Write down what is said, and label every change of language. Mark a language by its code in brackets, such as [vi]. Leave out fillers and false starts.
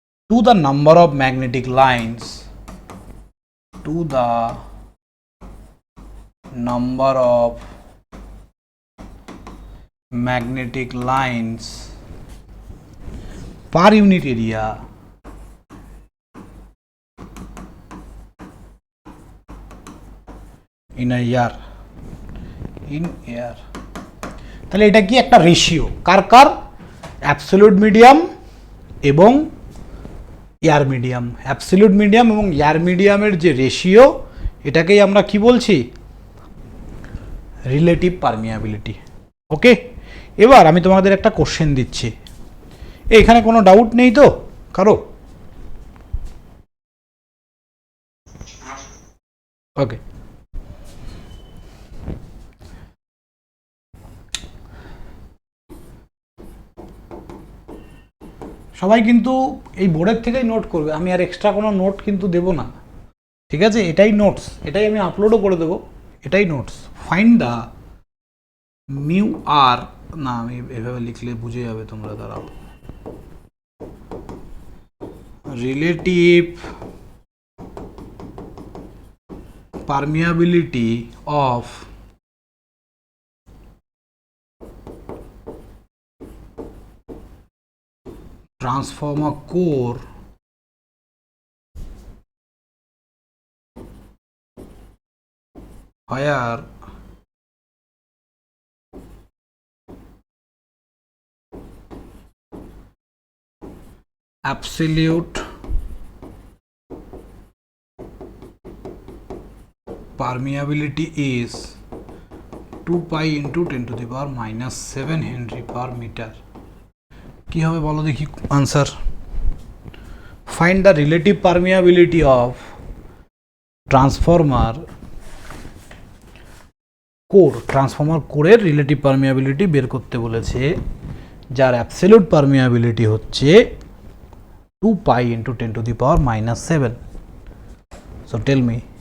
[en] to the number of magnetic lines, to the number of magnetic lines per unit area in a year, in air। [bn] তাহলে এটা কি? একটা ratio, কার কার? Absolute medium এবং air medium. Absolute medium এবং air মিডিয়ামের যে ratio, এটাকেই আমরা কি বলছি? Relative permeability. ওকে, এবার আমি তোমাদের একটা কোশ্চেন দিচ্ছি, এখানে কোনো ডাউট নেই তো কারো? ওকে, সবাই কিন্তু এই বোর্ডের থেকেই নোট করবে, আমি আর এক্সট্রা কোনো নোট কিন্তু দেবো না, ঠিক আছে? এটাই নোটস, এটাই আমি আপলোডও করে দেবো, এটাই নোটস। [en] find the mu R, [bn] না আমি এভাবে লিখলে বুঝে যাবে তোমরা, দাঁড়াও। [en] Relative permeability of transformer core where absolute permeability is 2 pi into 10 to the power minus 7 Henry per meter। [bn] কি হবে বলো দেখি answer? [en] find the relative permeability of transformer core, [bn] transformer কোরের রিলেটিভ পারমিয়াবিলিটি বের করতে বলেছে, যার অ্যাবসলিউট পারমিয়াবিলিটি হচ্ছে [en] 2 pi into 10 to the power minus 7। So tell me.